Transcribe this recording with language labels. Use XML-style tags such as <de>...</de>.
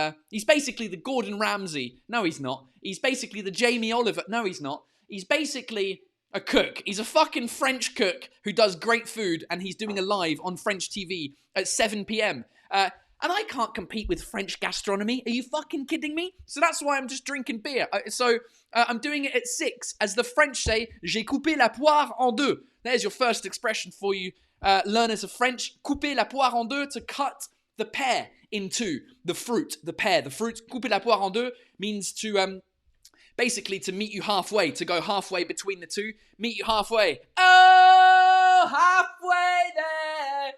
<en>He's basically the Gordon Ramsay. No, he's not. He's basically the Jamie Oliver. No, he's not. He's basically a cook. He's a fucking French cook who does great food, and he's doing a live on French TV at 7 p.m. And I can't compete with French gastronomy. Are you fucking kidding me? So that's why I'm just drinking beer. I'm doing it at 6. As the French say,</en> <fr>j'ai coupé la poire en deux.</fr> <en>There's your first expression for you learners of French.</en> <fr>Couper la poire en deux,</fr> <en>to cut the pear in two. The fruit, the pear. The fruit,</en> <fr>couper la poire en deux,</fr> <en>means to, basically to meet you halfway, to go halfway between the two. Meet you halfway. Oh, halfway there.</en>